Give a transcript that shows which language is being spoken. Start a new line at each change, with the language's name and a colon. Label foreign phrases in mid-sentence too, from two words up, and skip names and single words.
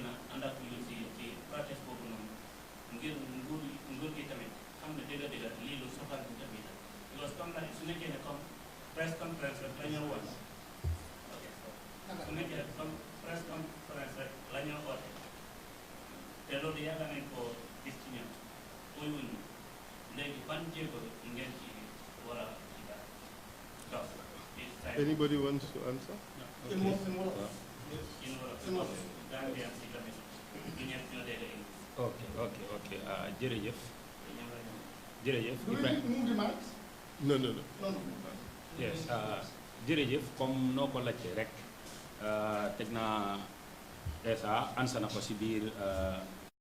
Wolof: ànd ak youth yi ci protest boobu noonu ngir nguur gi tamit xam ne dëgg-dëgg lii lu soxal bi tamit la because comme lay su nekkee ne comme
English: press conference
Wolof: rek la ñoo woon ok su nekkee comme
English: press conference
Wolof: rek la ñoo oote te loolu yàgg nañ ko gis ci ñoom muy wuñu léegi ban jéego ngeen ci war a ci daal
English: Anybody wants to answer? In what?
Wolof: Gambia si tamit du ñëpp ñoo dégg ok jërëjëf jërëjëf
English: Do we need to move the mics? No. No, no.
Wolof: yes jërëjëf comme noo ko laajtee rek teg naa Essa ansa na ko si biir